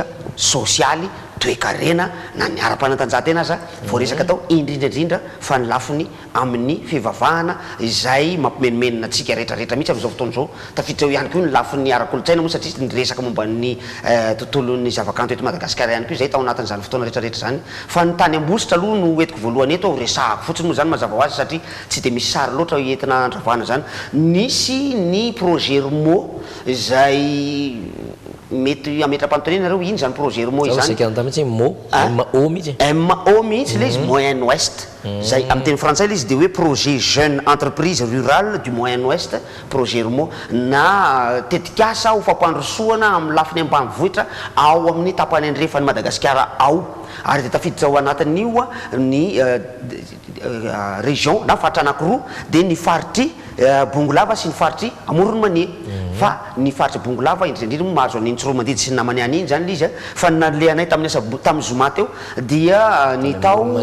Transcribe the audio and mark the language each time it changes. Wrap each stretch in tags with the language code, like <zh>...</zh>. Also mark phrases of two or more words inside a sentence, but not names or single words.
<mg>sosialy toe-karena na ny ara-panatanjahantena aza vao resaka atao indrindraindrindra fa ny lafiny amin'ny fivavahana izay mampimenomenina antsika rehetrarehetra mihitsy amin'izao fotoana izao tafiditra eo ihany koa ny lafiny ara-kolotsaina moa satria ny resaka momba ny tontolon'ny zavakanto eto Madagasikara ihany koa izay tao anatin'izany fotoana rehetrarehetra zany fa ny tany ambositra aloha no entiko voalohany eto resahako fotsiny moa zany mazava ho azy satria tsy dia misy sary loatra entina andravana zany nisy ny projet RMO izay mety ametra-panotonena reo iny zany projet RMO izany MO mihitsy ilay izy Moyen Ouest zay amin'ny teny frantsay ilay izy dia hoe projet jeune entreprise rurale du Moyen Ouest projet RMO na tetikasa ho fampandrosoana amin'ny lafiny ambanivohitra ao amin'ny tapany andrefany Madagasikara ao ary dia tafiditra ao anatin'io ny région na faritra anankiroa dia ny faritry Bongolava sy ny faritry Amoron'ny Manie fa ny faritry Bongolava indrindrindra mahazo an'iny Tsoromandidy sy ny namany an'iny zany ilay izy fa nale anay tamin'ny zoma teo dia ny tao</mg>